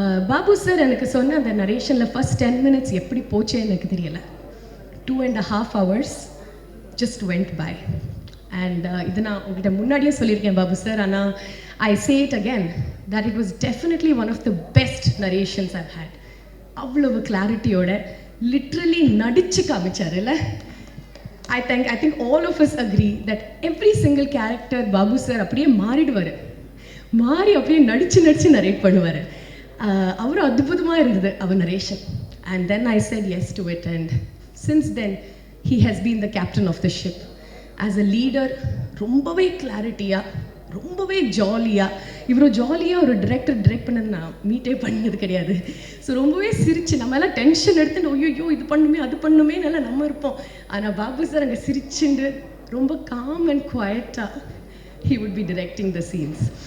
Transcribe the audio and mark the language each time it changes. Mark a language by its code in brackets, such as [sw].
[ta] Babu sir எனக்கு சொன்ன அந்த நரேஷனில் ஃபஸ்ட் 10 மினிட்ஸ் எப்படி போச்சே எனக்கு தெரியலை. [en] 2.5 hours just went by. And [ta] இது நான் உங்கள்கிட்ட முன்னாடியே சொல்லியிருக்கேன் பாபு சார், ஆனால் [en] I say it again that it was definitely one of the best narrations I've had. [ta] அவ்வளவு கிளாரிட்டியோட லிட்ரலி நடிச்சு காமிச்சார் இல்லை. [en] I think all of us agree that every single character [ta] Babu sir அப்படியே மாறிடுவார், மாறி அப்படியே நடிச்சு நரேட் பண்ணுவார். அவர் அற்புதமாக இருந்தது அவர் narration. [en] And then I said yes to it, and since then he has been the captain of the ship. As a leader [ta] ரொம்பவே கிளாரிட்டியாக, ரொம்பவே ஜாலியாக, இவ்வளோ ஜாலியாக ஒரு டைரக்ட் பண்ணது நான் மீட்டே பண்ணது கிடையாது. ஸோ ரொம்பவே சிரிச்சு, நம்ம எல்லாம் டென்ஷன் எடுத்துன்னு ஐயோ இது பண்ணுமே அது பண்ணுமே நல்லா நம்ம இருப்போம். ஆனால் பாபு சார் அங்கே சிரிச்சுண்டு ரொம்ப com and குவாய்ட்டாக [en] he would be directing the scenes.